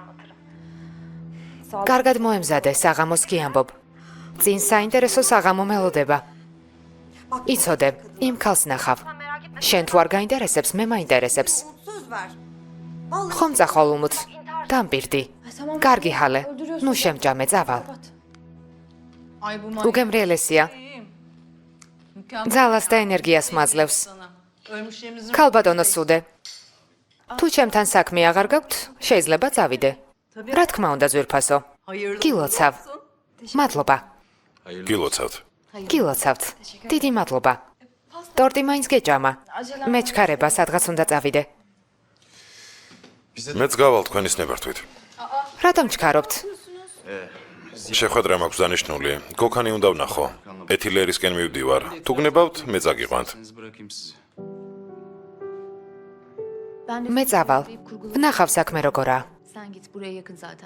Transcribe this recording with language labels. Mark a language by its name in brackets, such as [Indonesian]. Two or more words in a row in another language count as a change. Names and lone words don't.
[Georgian] კარგად მოემზადე, საღამოს კი ამბობ. წინ საინტერესო საღამო მელოდება. იცოდე, იმ ქალს ნახავ. შენ თუ არ გაინტერესებს, მე მაინტერესებს. ხომ წახვალ უმუთ. დამპირდი. კარგი ჰალე. ნუ შემჭამე, წავალ. [Turkish] Ay bu [Georgian] უგემრიელესია. [Turkish] Mükemmel. [Georgian] ძალას და ენერგიას მაძლევს. ქალბატონო სუდე. თუ ჩემთან საქმე აღარ გაქვთ, შეიძლება წავიდე. რა თქმა უნდა, ზვირფასო. გილოცავ. მადლობა. გილოცავთ. გილოცავთ. დიდი მადლობა. ტორტი მაინც გეჭამა. მე ჩქარება, სადღაც უნდა წავიდე. მეც გავალ თქვენის ნებართვით. რატომ ჩქარობთ? შეხვედრა მაქვს დანიშნული. გოქანი უნდა ვნახო. ეთილერისკენ მივდივარ. თუ გნებავთ, მე წაგიყვანთ. მე წავალ. ვნახავ საქმე როგორაა. [Turkish] Sen git buraya yakın zaten.